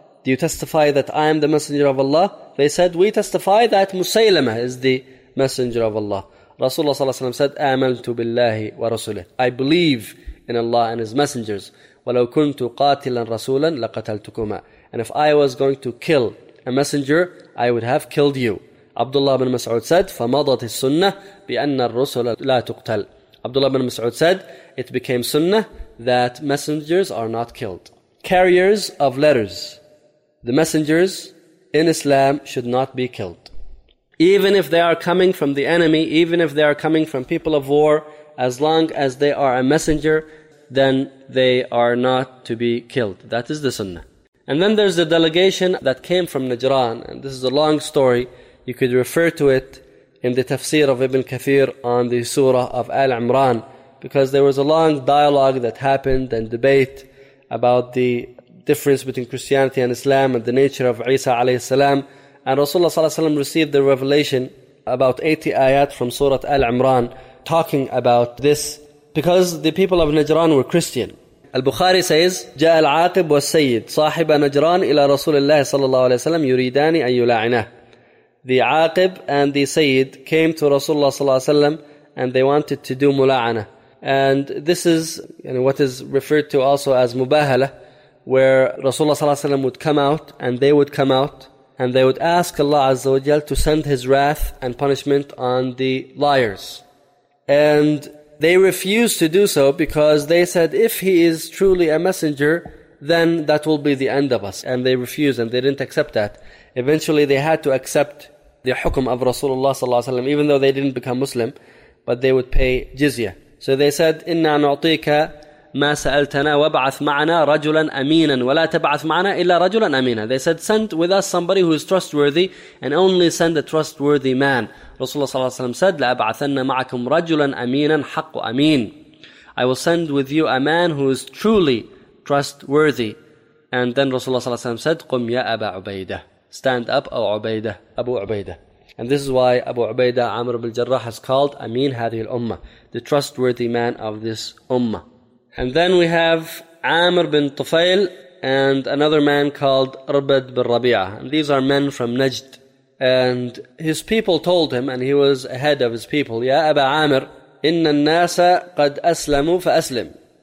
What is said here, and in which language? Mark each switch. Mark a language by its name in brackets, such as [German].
[English] Do you testify that I am the messenger of Allah? They said, we testify that Musaylimah is the messenger of Allah. Rasulullah sallallahu alayhi wa sallam said, [Arabic] Amaltu billahi wa rasulih. [English] I believe in Allah and His messengers. [Arabic] Walau kuntu qatilan rasulan laqataltukuma. [English] And if I was going to kill a messenger, I would have killed you. Abdullah bin Mas'ud said, [Arabic] فَمَضَتِ السُّنَّةِ بِأَنَّ الرُّسُلَ لَا تُقْتَلْ. [English] Abdullah bin Mas'ud said, it became sunnah that messengers are not killed. Carriers of letters, the messengers in Islam should not be killed. Even if they are coming from the enemy, even if they are coming from people of war, as long as they are a messenger, then they are not to be killed. That is the sunnah. And then there's the delegation that came from Najran. And this is a long story. You could refer to it in the tafsir of Ibn Kathir on the surah of Al-Imran, because there was a long dialogue that happened and debate about the difference between Christianity and Islam and the nature of Isa alayhi salam. And Rasulullah sallallahu alayhi wa sallam received the revelation about 80 ayat from Surah Al-Imran talking about this, because the people of Najran were Christian. Al-Bukhari says, [Arabic] جاء العاقب والسيد صاحب نجران إلى رسول الله صلى الله عليه وسلم يريداني أن يلاعنه. [English] The Aqib and the Sayyid came to Rasulullah sallallahu alayhi wa sallam and they wanted to do mula'ana. And this is, you know, what is referred to also as mubahala, where Rasulullah sallallahu alayhi wa sallam would come out and they would come out And they would ask Allah Azza wa Jal to send His wrath and punishment on the liars. And they refused to do so because they said, if He is truly a messenger, then that will be the end of us. And they refused and they didn't accept that. Eventually they had to accept the hukm of Rasulullah sallallahu alaihi wasallam, even though they didn't become Muslim, but they would pay jizya. So they said, [Arabic] إِنَّا نُعْطِيكَ مَا سَأَلْتَنَا وَبْعَثْ مَعَنَا رَجُلًا أَمِينًا وَلَا تَبْعَثْ مَعَنَا إِلَّا رَجُلًا أَمِينًا. [English] They said, send with us somebody who is trustworthy, and only send a trustworthy man. Rasulullah صلى الله عليه وسلم said, [Arabic] لَأَبْعَثَنَّ مَعَكُمْ رَجُلًا أَمِينًا حَقُّ أَمِينًا. [English] I will send with you a man who is truly trustworthy. And then Rasulullah [Arabic] صلى الله عليه وسلم [English] said, [Arabic] قُمْ يَا أَبَا عُبَيْدَةَ. [English] Stand up, [Arabic] أو عُبَيْدَة, أبو عبيدة. [English] And this is why Abu Ubaidah Amr ibn al-Jarrah has called Amin Hadhi al-Ummah, the trustworthy man of this Ummah. And then we have Amr bin Tufail and another man called Urbad bin Rabi'ah. And these are men from Najd. And his people told him, and he was ahead of his people, [Arabic] Ya Aba Amr, Inna al-Nasa qad aslamu fa aslim.